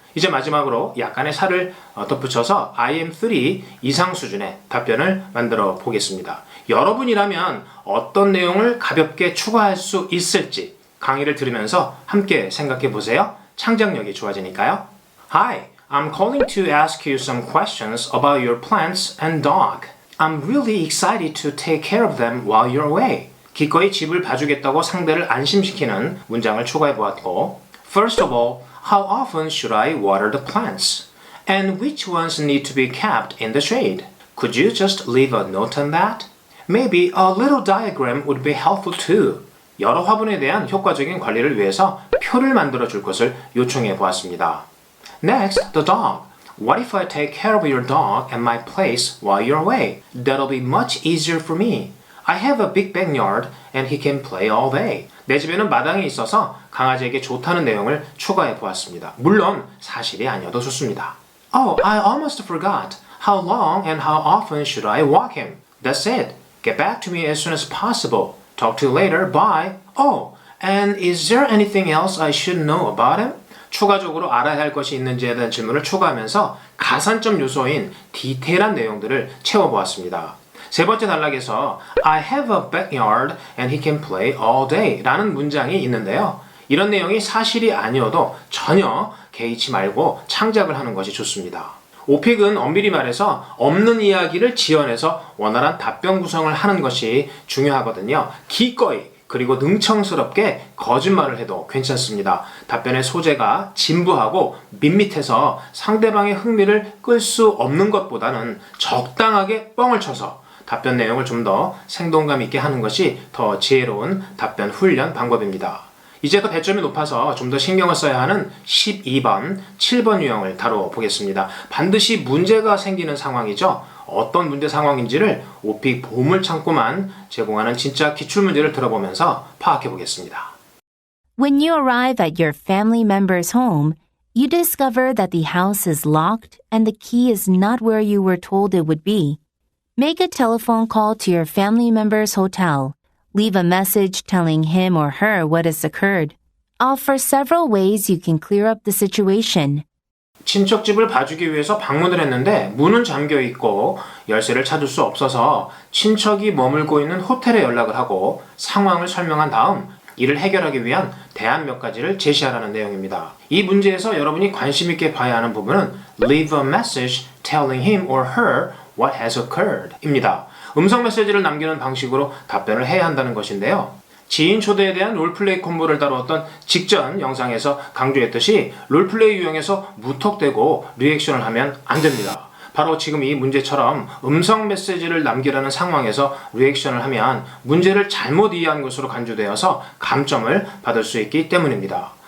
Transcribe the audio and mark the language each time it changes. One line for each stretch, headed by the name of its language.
Korean: 이제 마지막으로 약간의 살을 덧붙여서 I am 3 이상 수준의 답변을 만들어 보겠습니다. 여러분이라면 어떤 내용을 가볍게 추가할 수 있을지 강의를 들으면서 함께 생각해 보세요. 창작력이 좋아지니까요.
English: Hi, I'm calling to ask you some questions about your plants and dog. I'm really excited to take care of them while you're away.
Korean: 기꺼이 집을 봐주겠다고 상대를 안심시키는 문장을 추가해 보았고
English: First of all, how often should I water the plants? And which ones need to be kept in the shade? Could you just leave a note on that? Maybe a little diagram would be helpful too.
Korean: 여러 화분에 대한 효과적인 관리를 위해서 표를 만들어 줄 것을 요청해 보았습니다.
English: Next, the dog. What if I take care of your dog at my place while you're away? That'll be much easier for me. I have a big backyard and he can play all day.
Korean: 내 집에는 마당이 있어서 강아지에게 좋다는 내용을 추가해 보았습니다. 물론 사실이 아니어도 좋습니다.
English: Oh, I almost forgot. How long and how often should I walk him? That's it. Get back to me as soon as possible. Talk to you later. Bye. Oh, and is there anything else I should know about him?
Korean: 추가적으로 알아야 할 것이 있는지에 대한 질문을 추가하면서 가산점 요소인 디테일한 내용들을 채워보았습니다. 세 번째 단락에서
English: I have a backyard and he can play all day
Korean: 라는 문장이 있는데요. 이런 내용이 사실이 아니어도 전혀 개의치 말고 창작을 하는 것이 좋습니다. 오픽은 엄밀히 말해서 없는 이야기를 지어내서 원활한 답변 구성을 하는 것이 중요하거든요. 기꺼이 그리고 능청스럽게 거짓말을 해도 괜찮습니다. 답변의 소재가 진부하고 밋밋해서 상대방의 흥미를 끌 수 없는 것보다는 적당하게 뻥을 쳐서 답변 내용을 좀 더 생동감 있게 하는 것이 더 지혜로운 답변 훈련 방법입니다. 이제 더 배점이 높아서 좀 더 신경을 써야 하는 12번, 7번 유형을 다뤄보겠습니다. 반드시 문제가 생기는 상황이죠. 어떤 문제 상황인지를 오픽 보물창고만 제공하는 진짜 기출문제를 들어보면서 파악해보겠습니다.
English: When you arrive at your family member's home, you discover that the house is locked and the key is not where you were told it would be. Make a telephone call to your family member's hotel. Leave a message telling him or her what has occurred. Offer several ways you can clear up the situation.
Korean: 친척 집을 봐주기 위해서 방문을 했는데 문은 잠겨 있고 열쇠를 찾을 수 없어서 친척이 머물고 있는 호텔에 연락을 하고 상황을 설명한 다음 이를 해결하기 위한 대안 몇 가지를 제시하라는 내용입니다. 이 문제에서 여러분이 관심 있게 봐야 하는 부분은
English: leave a message telling him or her what has occurred
Korean: 입니다. 음성 메시지를 남기는 방식으로 답변을 해야 한다는 것인데요. 지인 초대에 대한 롤플레이 콤보를 다루었던 직전 영상에서 강조했듯이 롤플레이 유형에서 무턱대고 리액션을 하면 안 됩니다. 바로 지금 이 문제처럼 음성 메시지를 남기라는 상황에서 리액션을 하면 문제를 잘못 이해한 것으로 간주되어서 감점을 받을 수 있기 때문입니다.